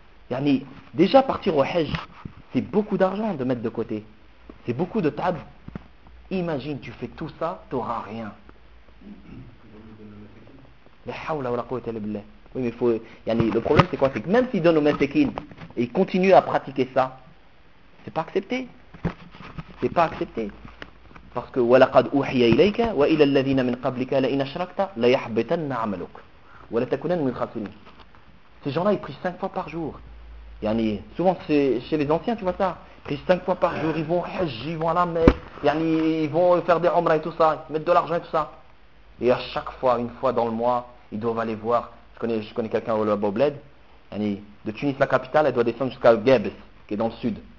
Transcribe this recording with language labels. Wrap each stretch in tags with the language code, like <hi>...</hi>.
<fr>Yani, déjà partir au hajj, c'est beaucoup d'argent de mettre de côté. C'est beaucoup de tab. Imagine, tu fais tout ça, tu n'auras rien. Oui, mais faut, yani, le problème, c'est quoi? C'est que même s'il donne au mesekin et il continue à pratiquer ça, c'est pas accepté. C'est pas accepté. Parce que</fr> <ar>وَلَقَدْ أُوحِيَ إِلَيْكَ وَإِلَى الَّذِينَ مِنْ قَبْلِكَ لَإِنْ أَشْرَكْتَ لَيَحْبِطَنَّ عَمَلُكَ وَلَتَكُونَنَّ مِنَ الْخَاسِرِينَ.</ar> <fr>Ces gens-là, ils prient 5 fois par jour. Yani, souvent, c'est chez les anciens, tu vois ça. Ils prient 5 fois par jour, ils vont au hajj, ils vont à la Mecque, yani, ils vont faire des omra et tout ça, ils mettent de l'argent et tout ça. Et à chaque fois, une fois dans le mois, ils doivent aller voir. Je connais quelqu'un au Bobled, yani, de Tunis, la capitale, elle doit descendre jusqu'à Gebes, qui est dans le sud.</fr>